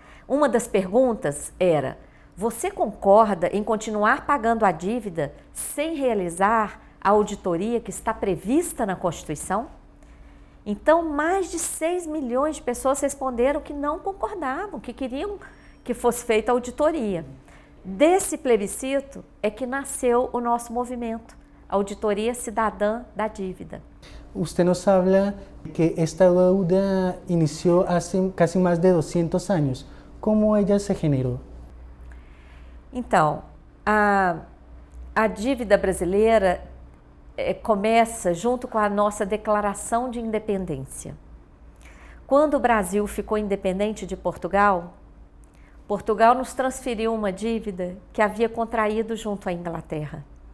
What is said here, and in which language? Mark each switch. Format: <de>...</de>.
<pt>Uma das perguntas era: você concorda em continuar pagando a dívida sem realizar a auditoria que está prevista na Constituição? Então, mais de 6 milhões de pessoas responderam que não concordavam, que queriam que fosse feita a auditoria. Desse plebiscito é que nasceu o nosso movimento, Auditoria Cidadã da Dívida.</pt> <es>Usted nos habla que esta deuda inició hace casi más de 200 años. ¿Cómo ella se generó?</es> <pt>Então, a dívida brasileira começa junto com a nossa declaração de independência. Quando o Brasil ficou independente de Portugal, Portugal nos transferiu uma dívida que havia contraído junto à Inglaterra.</pt>